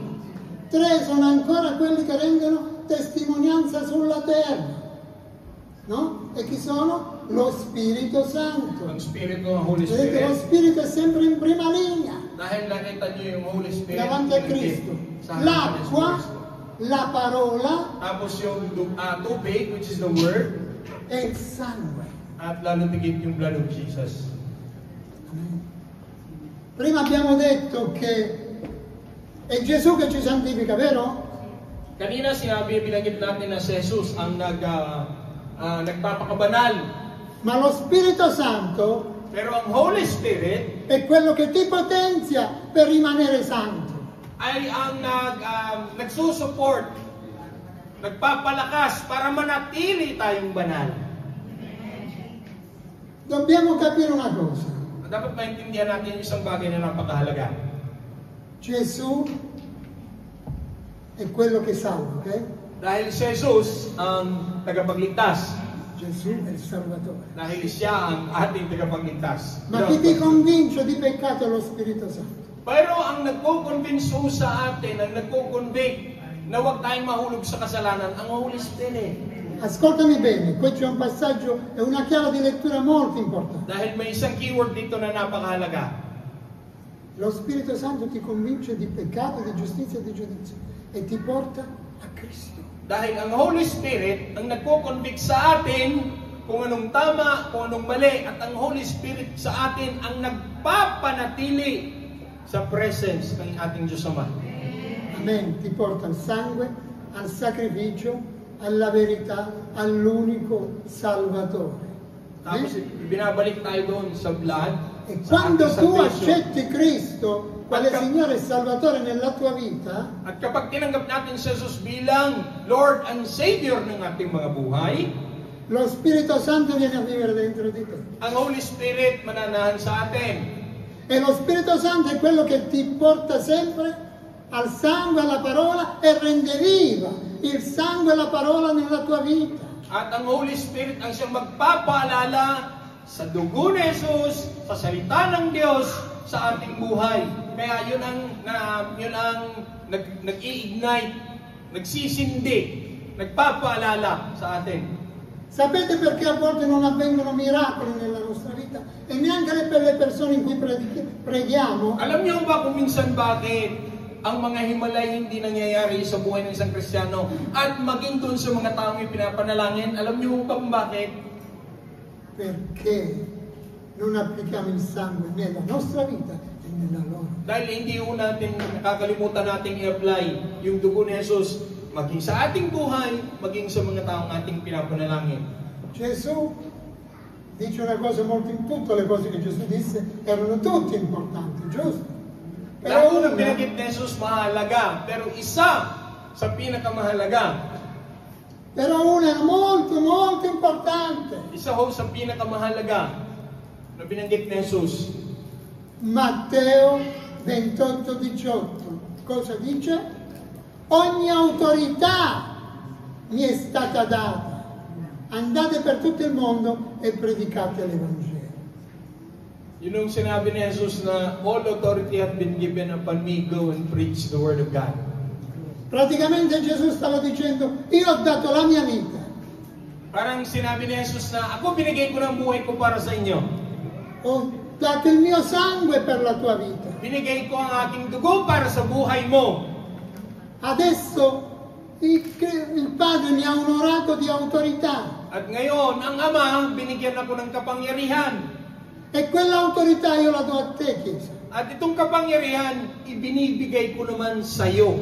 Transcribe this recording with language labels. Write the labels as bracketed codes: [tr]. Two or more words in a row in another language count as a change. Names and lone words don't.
[it] Tre sono ancora quelli che rendono testimonianza sulla terra. No? E chi sono? Lo Spirito Santo. [tl] Ang Espiritu, ang Holy [it] Vedete, lo [en] Spirit, [it] Spirito è sempre in prima linea [tl] dahil nakita niyo yung [en] Holy Spirit [it] davanti a Cristo. [tl] sa harapan ni [it] L'acqua, [tl] Jesucristo. [it] la parola [tl] Tapos yung tubig, [en] which is the Word, [it] e il sangue. [tl] at lalo tigit yung [en] blood of Jesus. [it] Prima abbiamo detto che È Gesù che ci santifica, vero? [tl] Kanina binanggit natin na si Jesus ang nagpapakabanal. [it] Ma lo Spirito Santo [tl] Pero ang [en] Holy Spirit [it] è quello che ti potenzia per rimanere santo. [tl] ay ang nagsusupport, nagpapalakas para manatili tayong banal. [it] Dobbiamo capire una cosa. [tl] Dapat maintindihan natin isang bagay na napakahalaga. [it] Gesù è quello che salva, ok? [tl] Dahil si Jesus ang tagapagligtas. [it] Gesù è il Salvatore. [tl] Dahil siya ang ating tagapagligtas. [it] Ma chi ti convince di peccato è lo Spirito Santo. [tl] Pero ang nagko-convince sa atin, ang nagko-convict na huwag tayong mahulog sa kasalanan, ang [en] Holy Spirit. [it] Ascoltami bene, qui c'è un passaggio e una chiave di lettura molto importante. [tl] Dahil may isang keyword dito na napakahalaga. [it] Lo Spirito Santo ti convince di peccato, di giustizia e di giudizio e ti porta a Cristo. [tl] Dahil ang [en] Holy Spirit [tl] ang nagko-convict sa atin kung anong tama, kung anong mali, at ang [en] Holy Spirit [tl] sa atin ang nagpapanatili sa presence ng ating Diyos Ama. Amen. [it] Ti porta al sangue, al sacrificio, alla verità, all'unico Salvatore. [tl] Tapos binabalik tayo doon sa blood. [it] E [tl] sa [it] quando [tl] ating [it] tu [tl] salvation. [it] accetti Cristo quale Signore e Salvatore nella tua vita, [tl] At kapag tinanggap natin si Jesus bilang [en] Lord and Savior [tl] ng ating mga buhay, [it] lo Spirito Santo viene a vivere dentro di te. [tl] ang [en] Holy Spirit [tl] mananahan sa atin. [it] E lo Spirito Santo è quello che ti porta sempre al sangue, alla parola e rende viva il sangue e la parola nella tua vita. [tl] At ang [en] Holy Spirit [tl] ang siyang magpapaalala sa dugo ni Jesus, sa salita ng Diyos, sa ating buhay. Kaya yun ang nag-i-ignite, nagsisindi, nagpapaalala sa atin. [it] Sapete perché a volte non avvengono miracoli nella nostra vita e neanche per le persone in cui preghiamo? [tl] Alam niyo ba kung minsan bakit ang mga himalay hindi nangyayari sa buhay ng isang Kristiyano at maging doon sa mga taong ipinapanalangin? Alam niyo ba kung bakit? [it] Perché non applichiamo il sangue nella nostra vita e nella loro. [tl] Dahil hindi natin nakakalimutan nating i-apply yung dugo ni Jesus maging sa ating buhay, maging sa mga taong ating pinapanalangin. [it] Gesù dice una cosa molto tutte le cose che Gesù disse erano tutte importanti, giusto? [tl] Lahat [it] Però [tl] ng binanggit ni Jesus mahalaga, pero isa sa pinakamahalaga, [it] una era molto molto importante. [tl] isa ho sa pinakamahalaga na binanggit ni Jesus. [it] Matteo 28:18. Cosa dice? Ogni autorità mi è stata data. Andate per tutto il mondo e predicate l'Evangelo. [tl] Yun yung sinabi ni Jesus na [en] all authority have been given upon me, go and preach the word of God. [it] Praticamente Gesù stava dicendo, io ho dato la mia vita. [tl] Parang sinabi ni Jesus na ako binigay ko ng buhay ko para sa inyo. [it] Ho dato il mio sangue per la tua vita. [tl] Binigay ko ang aking dugo para sa buhay mo. [it] Adesso il Padre mi ha onorato di autorità. [tl] At ngayon, ang Ama, binigyan ako ng kapangyarihan. [it] E quell'autorità io la do a te, Chiesa. [tl] At itong kapangyarihan, ibinibigay ko naman sa iyo.